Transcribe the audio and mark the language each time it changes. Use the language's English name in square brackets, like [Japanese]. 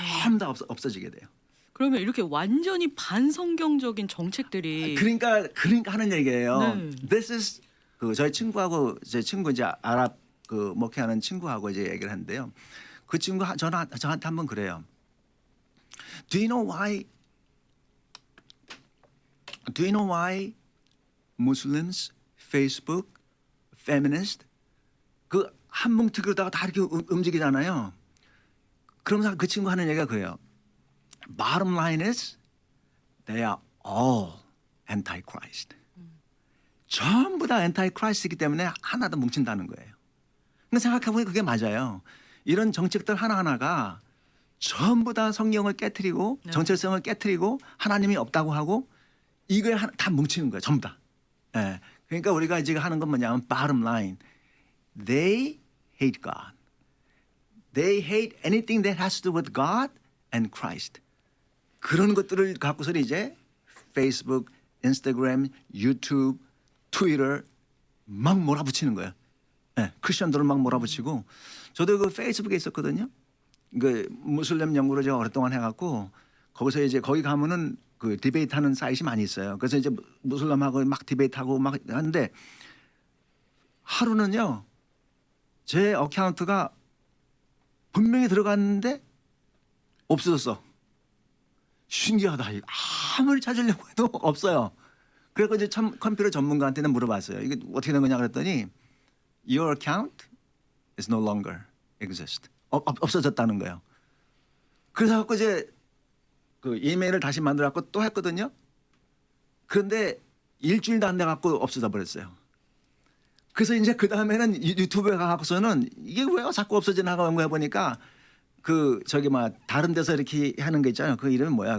[Korean] 전부 다 없어지게 돼요. 그러면 이렇게 완전히 반성경적인 정책들이 그러니까 하는 얘기예요. 네. [English] This is [Korean] 그 저희 친구하고 제 친구 이제 아랍 그 목회하는 친구하고 이제 얘기를 했는데요. 그 친구 저한테 한번 그래요. [English] Do you know why Muslims, Facebook, feminist [Korean] 그 한 뭉툭으로다가 다 이렇게 움직이잖아요. 그러면서 그 친구 하는 얘기가 그래요. [English] Bottom line is they are all anti-Christ. [Korean] 전부 다 anti-Christ이기 때문에 하나도 뭉친다는 거예요. 근데 생각해보니 그게 맞아요. 이런 정책들 하나하나가 전부 다 성경을 깨트리고 네. 정체성을 깨트리고 하나님이 없다고 하고 이거에 다 뭉치는 거예요. 전부 다. 예. 그러니까 우리가 지금 하는 건 뭐냐면 [English] bottom line. They hate God. They hate anything that has to do with God and Christ. [Korean] 그런 것들을 갖고서는 이제 페이스북, 인스타그램, 유튜브, 트위터 막 몰아붙이는 거예요. 예, 크리스천들을 막 몰아붙이고 저도 그 페이스북에 있었거든요. 그 무슬림 연구를 제가 오랫동안 해갖고 거기서 이제 거기 가면은 그 디베이트하는 사이트이 많이 있어요. 그래서 이제 무슬림하고 막 디베이트하고 막 하는데 하루는요 제 어카운트가 분명히 들어갔는데 없어졌어. 신기하다. 아무리 찾으려고 해도 없어요. 그래서 이제 컴퓨터 전문가한테는 물어봤어요. 이게 어떻게 된 거냐 그랬더니 [English] Your account is no longer exist. [Korean] 없어졌다는 거예요. 그래서 갖고 이제 그 이메일을 다시 만들어 갖고 또 했거든요. 그런데 일주일도 안 돼 갖고 없어져 버렸어요. 그래서 이제 그 다음에는 유튜브에 가고서는 이게 왜 자꾸 없어지나 하고 해보니까 그 저기 막 다른 데서 이렇게 하는 거 있잖아요. 그 이름이 뭐야?